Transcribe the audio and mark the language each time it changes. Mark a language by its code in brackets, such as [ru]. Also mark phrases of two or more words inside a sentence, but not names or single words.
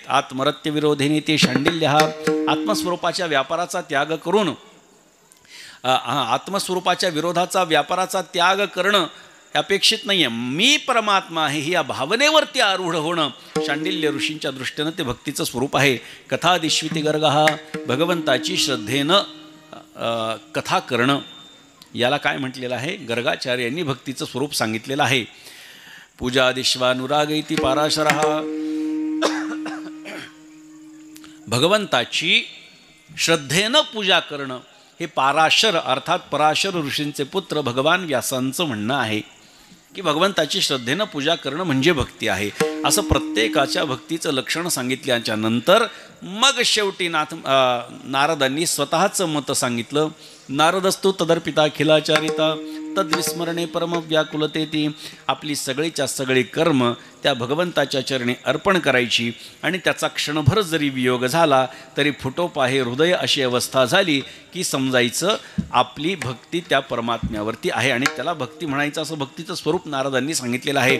[sa] आत्मरत्य विरोधेने ते शांडिल्य, [mr] हा आत्मस्वरूपाच्या व्यापाराचा त्याग करून आत्मस्वरूपाच्या विरोधाचा व्यापाराचा त्याग करणं अपेक्षित नाही आहे. मी परमात्मा आहे ही या भावनेवरती आरूढ होणं शांडिल्य ऋषींच्या दृष्टीनं ते भक्तीचं स्वरूप आहे. [sa] कथादिश्विती गर्ग, [mr] हा भगवंताची श्रद्धेनं कथा करणं. याला काय म्हटलेलं आहे? गर्गाचार्यांनी भक्तीचं स्वरूप सांगितलेलं आहे. [sa] पूजादिश्वानुराग इति पाराशरः. [mr] भगवंताची श्रद्धेनं पूजा करणं हे पाराशर अर्थात पराशर ऋषींचे पुत्र भगवान व्यासांचं म्हणणं आहे की भगवंताची श्रद्धेनं पूजा करणं म्हणजे भक्ती आहे. असं प्रत्येकाच्या भक्तीचं लक्षण सांगितल्याच्या नंतर मग शेवटी नारदांनी स्वतःचं मत सांगितलं. [sa] नारदस्तु तदर्पिता खिलाचारिता तद्विस्मरणे परम व्याकुलतेती. [mr] आपली सगळीच्या सगळी कर्म त्या भगवंताच्या चरणी अर्पण करायची आणि त्याचा क्षणभर जरी वियोग झाला तरी फुटोपाहे हृदय अशी अवस्था झाली की समजायचं आपली भक्ती त्या परमात्म्यावरती आहे आणि त्याला भक्ती म्हणायचं असं भक्तीचं स्वरूप नारदांनी सांगितलेलं आहे.